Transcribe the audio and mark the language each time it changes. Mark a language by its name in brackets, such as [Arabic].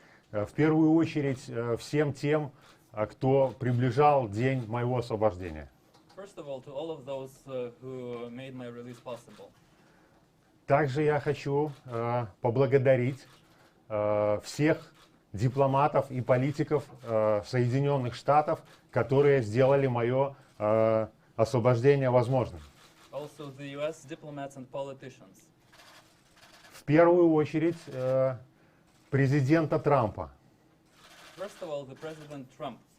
[Russian] В первую очередь всем тем, кто приближал день моего освобождения. [English] First of all, to all of those who made my release possible. [Russian] Также я хочу поблагодарить всех дипломатов и политиков Соединенных Штатов, которые сделали мое освобождение возможным. [English] Also the US diplomats and politicians. [Russian] В первую очередь президента Трампа. [English] First of all, the President Trump.